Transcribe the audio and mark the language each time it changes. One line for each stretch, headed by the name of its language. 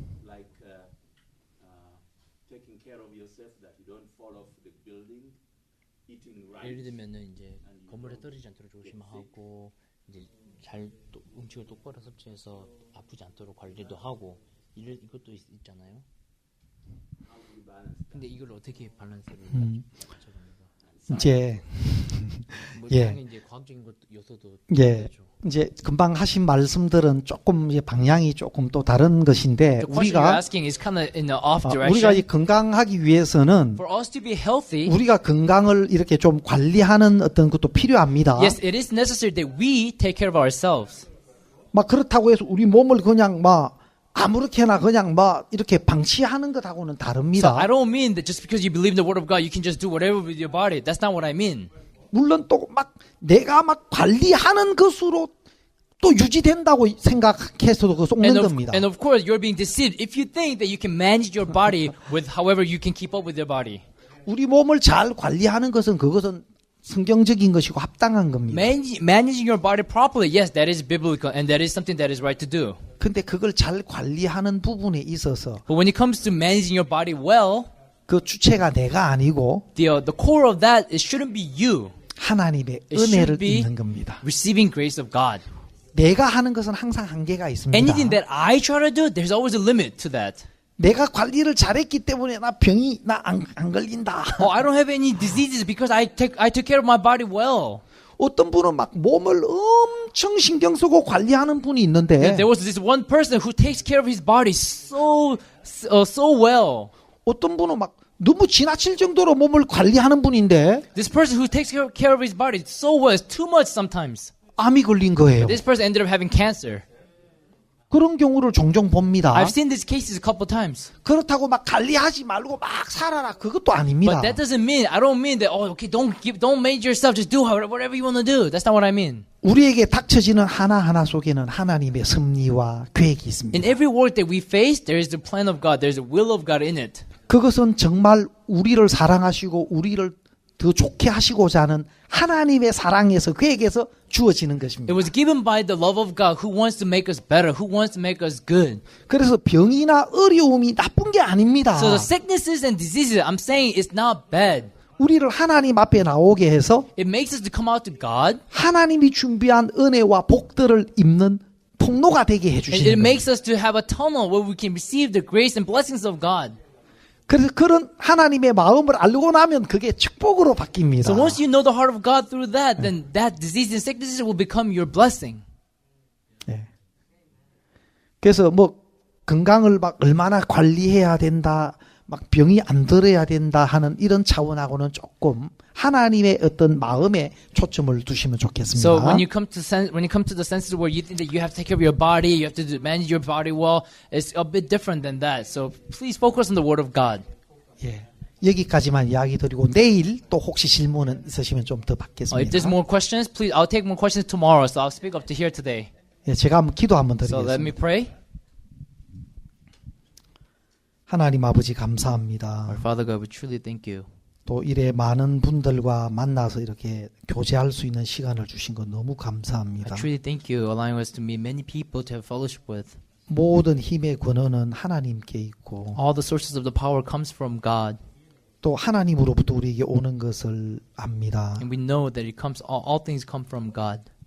English: like taking care of yourself that you don't fall off the building, eating right,
Korean: 예를 들면은 이제 건물에 떨어지지 않도록 조심하고 이제 음식을 똑바로 섭취해서 아프지 않도록 관리도 하고 이것도 있잖아요.
English: how do you balance?
Korean: 근데 이걸 어떻게 밸런스를 맞춰갑니까? 이제 뭐 예. 당연히 이제 과학적인 것 요소도 예. 있죠. 이제 금방 하신 말씀들은 조금 이제 방향이 조금 또 다른 것인데
English: The question you're
Korean: 우리가
English: asking is kind of in the off
Korean: 우리가
English: direction.
Korean: 이 건강하기 위해서는
English: For us to be healthy,
Korean: 우리가 건강을 이렇게 좀 관리하는 어떤 것도 필요합니다.
English: yes, it is necessary that we take care of ourselves.
Korean: 막 그렇다고 해서 우리 몸을 그냥 막 아무렇게나 그냥 막 이렇게 방치하는 것하고는
English: So
Korean: 다릅니다.
English: I don't mean that just because you believe in the word of God, you can just do whatever with your body. That's not what I mean.
Korean: 물론 또 막 내가 막 관리하는 것으로 또 유지된다고 생각해서도 그 속는 겁니다.
English: And of course, you're being deceived if you think that you can manage your body with however you can keep up with your body.
Korean: 우리 몸을 잘 관리하는 것은 그것은 성경적인 것이고 합당한 겁니다.
English: Managing your body properly, yes, that is biblical and that is something that is right to do.
Korean: 근데 그걸 잘 관리하는 부분에 있어서
English: But when it comes to managing your body well,
Korean: 그 주체가 내가 아니고
English: the core of that, it shouldn't be you
Korean: 하나님의
English: It should
Korean: 은혜를
English: be
Korean: 입는 겁니다.
English: receiving grace of God.
Korean: 내가 하는 것은 항상 한계가 있습니다.
English: Anything that I try to do, there's always a limit to that.
Korean: 내가 관리를 잘했기 때문에 나 병이 나 안 걸린다.
English: Oh, I don't have any diseases because I took care of my body well.
Korean: 어떤 분은 막 몸을 엄청 신경 쓰고 관리하는 분이 있는데
English: There was this one person who takes care of his body so well.
Korean: 어떤 분은 막 너무 지나칠 정도로 몸을 관리하는 분인데
English: This person who takes care of his body so well is too much sometimes.
Korean: 암이 걸린 거예요.
English: This person ended up having cancer.
Korean: 그런 경우를 종종 봅니다.
English: I've seen these cases a couple times.
Korean: 그렇다고 막 관리하지 말고 막 살아라 그것도 아닙니다.
English: But that doesn't mean, I don't mean that, oh, okay, don't make yourself, just do whatever you want to do. That's not what I mean.
Korean: 우리에게 닥쳐지는 하나하나 속에는 하나님의 섭리와 계획이 있습니다.
English: In every work that we face, there is the plan of God. There's the will of God in it.
Korean: 그것은 정말 우리를 사랑하시고 우리를 더 좋게 하시고자 하는 하나님의 사랑에서 계획에서 주어지는 것입니다.
English: It was given by the love of God who wants to make us better, who wants to make us good.
Korean: 그래서 병이나 어려움이 나쁜 게 아닙니다.
English: So the sicknesses and diseases, I'm saying it's not bad.
Korean: 우리를 하나님 앞에 나오게 해서
English: It makes us to come out to God.
Korean: 하나님이 준비한 은혜와 복들을 입는 통로가 되게
English: And it
Korean: 해주시는 거예요.
English: makes us to have a tunnel where we can receive the grace and blessings of God.
Korean: 그래서 그런 하나님의 마음을 알고 나면 그게 축복으로 바뀝니다.
English: So once you know the heart of God through that, then that disease and sicknesses will become your blessing.
Korean: 예. 그래서 뭐 건강을 막 얼마나 관리해야 된다, 막 병이 안 들어야 된다 하는 이런 차원하고는 조금 하나님의 어떤 마음에 초점을 두시면 좋겠습니다.
English: So when you come to the senses where you think that you have to take care of your body, you have to manage your body well, it's a bit different than that. So please focus on the Word of God.
Korean: 예. 여기까지만 이야기 드리고 내일 또 혹시 질문은 있으시면 좀 더 받겠습니다.
English: If there's more questions, please, I'll take more questions tomorrow. So I'll speak up to here today.
Korean: 예, 제가 한번 기도 한번
English: So let me
Korean: 드리겠습니다.
English: pray.
Korean: 하나님 아버지 감사합니다.
English: Our Father God, we truly thank you.
Korean: 또 이래 많은 분들과 만나서 이렇게 교제할 수 있는 시간을 주신 것 너무
English: I
Korean: 감사합니다.
English: truly thank you, allowing us to meet many people to have fellowship with.
Korean: 모든 힘의 근원은 하나님께 있고
English: All the sources of the power comes from God,
Korean: 또 하나님으로부터 우리에게 오는 것을 압니다.
English: and we know that it comes. All things come from God.